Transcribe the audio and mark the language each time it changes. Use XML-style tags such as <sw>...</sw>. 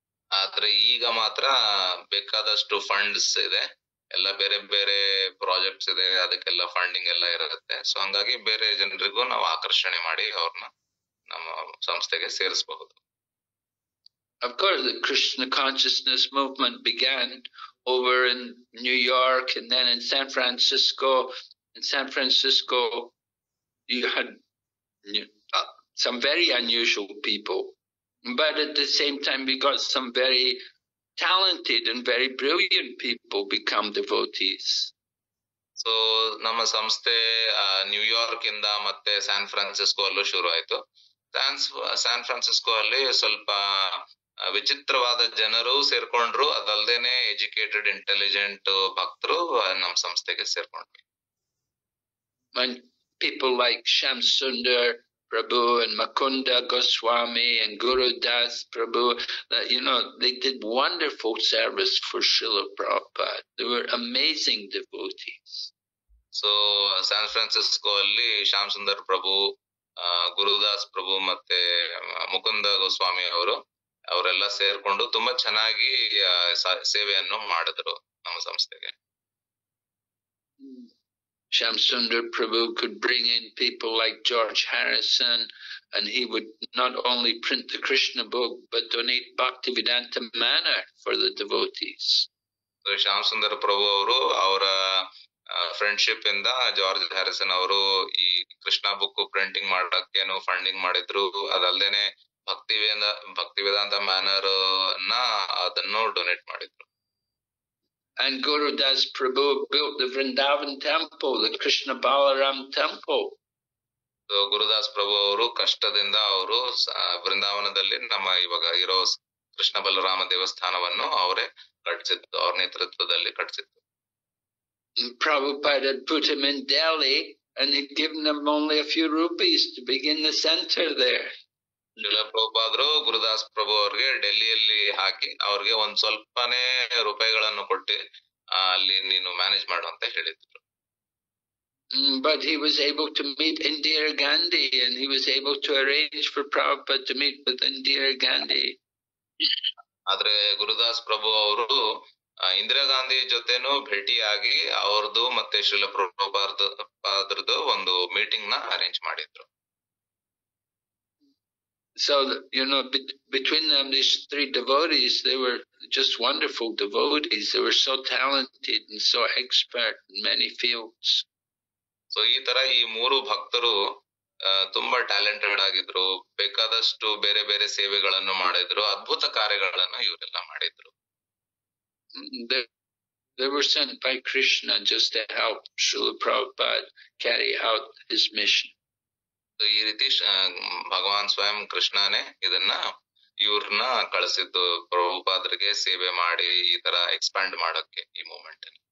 <kn>ಆದ್ರೆ ಈಗ ಮಾತ್ರ ಬೇಕಾದಷ್ಟು ಫಂಡ್ಸ್ ಇದೆ, ಎಲ್ಲ ಬೇರೆ ಬೇರೆ ಪ್ರಾಜೆಕ್ಟ್ಸ್ ಇದೆ, ಅದಕ್ಕೆಲ್ಲ ಫಂಡಿಂಗ್ ಎಲ್ಲ ಇರುತ್ತೆ. ಸೊ ಹಂಗಾಗಿ ಬೇರೆ ಜನರಿಗೂ ನಾವು ಆಕರ್ಷಣೆ ಮಾಡಿ ಅವ್ರನ್ನ ನಮ್ಮ ಸಂಸ್ಥೆಗೆ ಸೇರಿಸಬಹುದು.</kn> <en>Of course, the Krishna consciousness movement began over in New York and then in San Francisco. In San Francisco, you had some very unusual people, but at the same time we got some very talented and very brilliant people become devotees.</en> <kn>So ನಮ್ಮ ಸಂಸ್ಥೆ New York ಇಂದ ಮತ್ತೆ San Francisco ಅಲ್ಲೂ ಶುರು ಆಯ್ತು. San Francisco ಅಲ್ಲಿ ಸ್ವಲ್ಪ ವಿಚಿತ್ರವಾದ ಜನರು ಸೇರ್ಕೊಂಡ್ರು, ಅದಲ್ದೇನೆ ಎಜುಕೇಟೆಡ್ ಇಂಟೆಲಿಜೆಂಟ್ ಭಕ್ತರು ನಮ್ಮ ಸಂಸ್ಥೆಗೆ ಸೇರ್ಕೊಂಡ್ರು.</kn> <en>When people like Shyam Sundar Prabhu and Mukunda Goswami and Guru Das Prabhu, they did wonderful service for Srila Prabhupada. They were amazing devotees.</en> <kn>So San Francisco ಅಲ್ಲಿ ಶ್ಯಾಮ್ ಸುಂದರ್ ಪ್ರಭು, ಗುರುದಾಸ್ ಪ್ರಭು ಮತ್ತೆ ಮುಕುಂದ ಗೋಸ್ವಾಮಿ ಅವರೆಲ್ಲ ಸೇರ್ಕೊಂಡು ತುಂಬಾ ಚೆನ್ನಾಗಿ ಸೇವೆಯನ್ನು ಮಾಡಿದ್ರು ನಮ್ಮ ಸಂಸ್ಥೆಗೆ.</kn> <en>Shyam Sundar Prabhu could bring in people like George Harrison, and he would not only print the Krishna book but donate Bhaktivedanta Manor for the devotees.</en> <kn>So Shyam Sundar ಪ್ರಭು ಅವರು ಅವರ ಫ್ರೆಂಡ್ಶಿಪ್ ಇಂದ ಜಾರ್ಜ್ ಹ್ಯಾರಿಸನ್ ಅವರು ಈ ಕೃಷ್ಣ ಬುಕ್ ಪ್ರಿಂಟಿಂಗ್ ಮಾಡಕ್ಕೇನು ಫಂಡಿಂಗ್ ಮಾಡಿದ್ರು, ಅದಲ್ದೇನೆ Bhaktivedanta manner ಅದನ್ನು donate ಮಾಡಿದ್ರು.</kn> <en>And Guru Das Prabhu built the Vrindavan temple, the Krishna Balaram temple.</en> <kn>So Gurudas ಪ್ರಭು ಅವರು ಕಷ್ಟದಿಂದ ಅವರು ವೃಂದಾವನದಲ್ಲಿ ನಮ್ಮ ಇವಾಗ ಇರೋ ಕೃಷ್ಣ ಬಲರಾಮ ದೇವಸ್ಥಾನವನ್ನು ಅವರೇ ಕಟ್ಟಿಸಿದ್ದು, ಅವ್ರ ನೇತೃತ್ವದಲ್ಲಿ ಕಟ್ಟಿಸಿದ್ದು.</kn> <en>Prabhupada had put him in Delhi and he'd given him only a few rupees to begin the center there.</en> <kn>Srila ಪ್ರಭುಪಾದರು Gurudas ಪ್ರಭು ಅವ್ರಿಗೆ ಡೆಲ್ಲಿಯಲ್ಲಿ ಹಾಕಿ ಅವ್ರಿಗೆ ಒಂದ್ ಸ್ವಲ್ಪನೇ ರೂಪಾಯಿಗಳನ್ನು ಕೊಟ್ಟು ಅಲ್ಲಿ ನೀನು ಮ್ಯಾನೇಜ್ ಮಾಡು ಅಂತ ಹೇಳಿದ್ರು.</kn> <en>But he was able to meet Indira Gandhi, and he was able to arrange for Prabhupada to meet with Indira Gandhi.</en> <kn>ಆದ್ರೆ ಗುರುದಾಸ್ ಪ್ರಭು ಅವರು ಇಂದಿರಾ ಗಾಂಧಿ ಜೊತೆನೂ ಭೇಟಿಯಾಗಿ ಅವ್ರದ್ದು ಮತ್ತೆ ಶ್ರೀಲ ಪ್ರಭುಪಾದರದ್ದು ಒಂದು ಮೀಟಿಂಗ್ ನ ಅರೇಂಜ್ ಮಾಡಿದ್ರು.</kn> <en>So, between them, these three devotees, they were just wonderful devotees. They were so talented and so expert in many fields.</en> <kn>So ಈ ತರ ಈ ಮೂರು ಭಕ್ತರು ತುಂಬಾ ಟ್ಯಾಲೆಂಟೆಡ್ ಆಗಿದ್ರು, ಬೇಕಾದಷ್ಟು ಬೇರೆ ಬೇರೆ ಸೇವೆಗಳನ್ನು ಮಾಡಿದ್ರು, ಅದ್ಭುತ ಕಾರ್ಯಗಳನ್ನು ಇವರೆಲ್ಲ ಮಾಡಿದ್ರು.</kn> <en>They were sent by Krishna just to help Srila Prabhupada carry out his mission.</en> <kn>ಈ ರೀತಿ ಭಗವಾನ್ ಸ್ವಯಂ ಕೃಷ್ಣನೇ ಇವ್ರನ್ನ ಕಳಿಸಿದ್ದು ಪ್ರಭುಪಾದರಿಗೆ ಸೇವೆ ಮಾಡಿ ಈ ತರ ಎಕ್ಸ್ಪ್ಯಾಂಡ್ ಮಾಡಕ್ಕೆ ಈ ಮೂವ್ಮೆಂಟ್.</kn>